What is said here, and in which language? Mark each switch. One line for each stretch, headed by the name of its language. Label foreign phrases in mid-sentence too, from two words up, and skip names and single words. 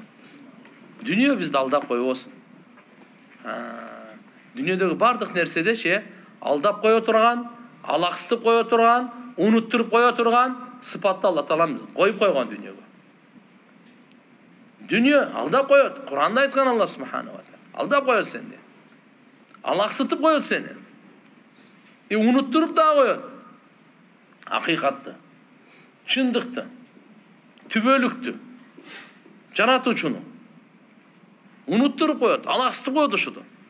Kyrgyz: Дүнүйө бизди алдап койбосун. Дүнүйөдөгү бардык нерседе алдап кое турган, алаксытып кое турган, унуттуруп кое турган сыпатты Алла Таала коюп койгон дүнүйөгө. Дүнүйө алдап коет. Куранда айткан
Arabic: الله سبحانه وتعالى.
Kyrgyz: Алдап коет сени. Алаксытып коет сени. Унуттуруп да коет. Акыйкатты, чындыкты, түбөлүктү, жаратуучуну унуттуруп коет, алаксытып коет ушуну.